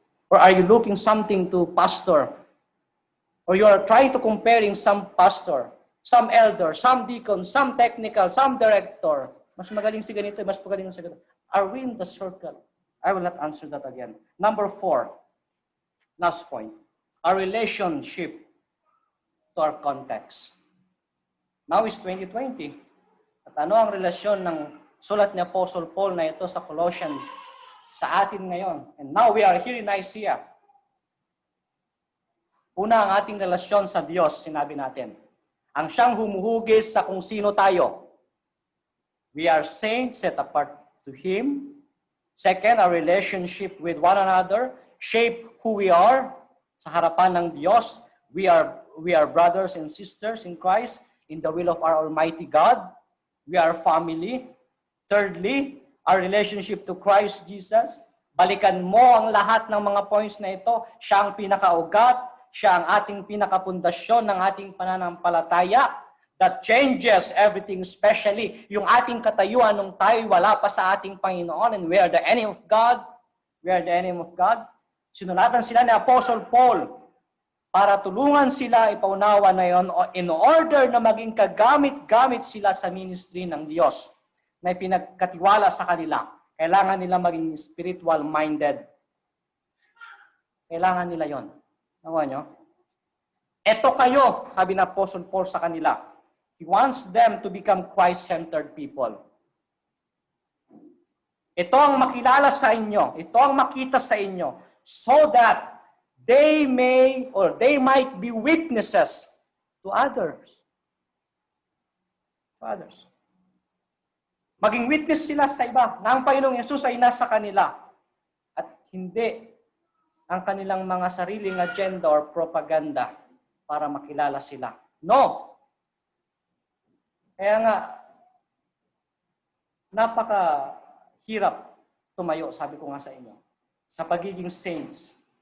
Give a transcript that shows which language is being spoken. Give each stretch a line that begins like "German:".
English: Or are you looking something to pastor? Or you are trying to comparing some pastor, some elder, some deacon, some technical, some director.
Filipino: Mas magaling si ganito, mas magaling si ganito.
English: Are we in the circle? I will not answer that again. Number 4. Last point, our relationship to our context. Now is 2020.
Filipino: At ano ang relasyon ng sulat ni Apostle Paul na ito sa Colossians sa atin ngayon?
English: And now we are here in Nicaea.
Filipino: Una ang ating relasyon sa Diyos, sinabi natin. Ang siyang humuhugis sa kung sino tayo.
English: We are saints set apart to Him. Second, our relationship with one another shape who we are
Filipino: sa harapan ng Diyos.
English: We are brothers and sisters in Christ in the will of our Almighty God. We are family. Thirdly, our relationship to Christ Jesus.
Filipino: Balikan mo ang lahat ng mga points na ito. Siya ang pinakaugat. Siya ang ating pinakapundasyon ng ating pananampalataya
English: that changes everything, especially
Filipino: yung ating katayuan nung tayo wala pa sa ating Panginoon
English: and we are the enemy of God. We are the enemy of God.
Filipino: Sinulatan sila ni Apostle Paul para tulungan sila ipaunawa na yon in order na maging kagamit-gamit sila sa ministry ng Diyos na pinagkatiwala sa kanila. Kailangan nila maging spiritual-minded. Kailangan nila yon. Nawa nyo? Eto kayo, sabi ng Apostle Paul sa kanila.
English: He wants them to become Christ-centered people.
Filipino: Ito ang makilala sa inyo. Ito ang makita sa inyo.
English: So that they may or they might be witnesses to others. To others.
Filipino: Maging witness sila sa iba na ang Panginoong Yesus ay nasa kanila at hindi ang kanilang mga sariling agenda or propaganda para makilala sila. No! Kaya nga, napakahirap tumayo, sabi ko nga sa inyo, sa pagiging saints.